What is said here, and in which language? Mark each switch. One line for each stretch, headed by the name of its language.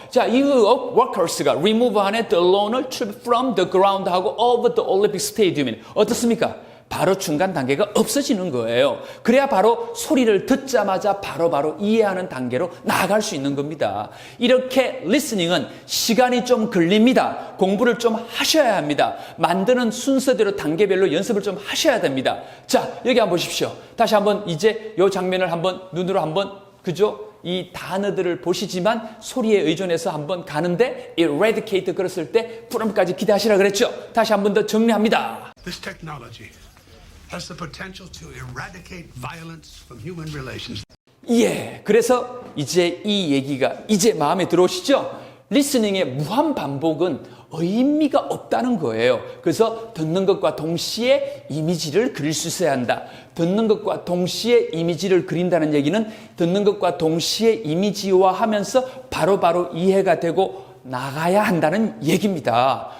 Korean: 자, 이 workers가 remove 안에 the lawn을
English: from the ground
Korean: 하고
English: of the Olympic Stadium
Korean: 어떻습니까? 바로 중간 단계가 없어지는 거예요. 그래야 바로 소리를 듣자마자 바로바로 이해하는 단계로 나아갈 수 있는 겁니다. 이렇게 리스닝은 시간이 좀 걸립니다. 공부를 좀 하셔야 합니다. 만드는 순서대로 단계별로 연습을 좀 하셔야 됩니다. 자, 여기 한번 보십시오. 다시 한번 이제 이 장면을 한번 눈으로 한번 그죠? 이 단어들을 보시지만 소리에 의존해서 한번 가는데 eradicate 그랬을 때 프롬까지 기대하시라 그랬죠. 다시 한번 더 정리합니다.
English: This technology has the potential to eradicate violence from human relations.
Korean: 예, 그래서 이제 이 얘기가 이제 마음에 들어오시죠? 리스닝의 무한 반복은 의미가 없다는 거예요. 그래서 듣는 것과 동시에 이미지를 그릴 수 있어야 한다. 듣는 것과 동시에 이미지를 그린다는 얘기는 듣는 것과 동시에 이미지화하면서 바로바로 이해가 되고 나가야 한다는 얘기입니다.